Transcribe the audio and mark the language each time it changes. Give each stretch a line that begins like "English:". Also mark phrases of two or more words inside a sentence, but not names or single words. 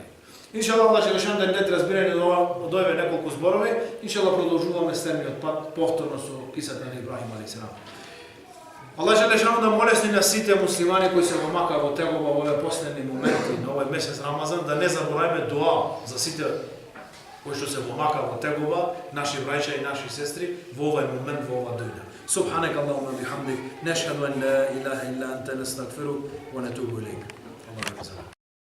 Macedonian: Иншалла, Аллах Джелешану да не разбирање од овие неколку зборови, иншалла продолжуваме следниот пат повторно со кисата на Ибрахим алейхиссалам. Аллах Джелешану да молесни на сите муслимани кои се во Мака во тегова во овие последни моменти на овој месец Рамазан, да не забораваме дуа за сите кои што се во Мака во тегова, наши браќа и наши сестри во овој момент во ова дуња.
Arabic: سبحانك اللهم وبحمدك نشهد ان لا اله الا انت نستغفرك ونتوب اليك.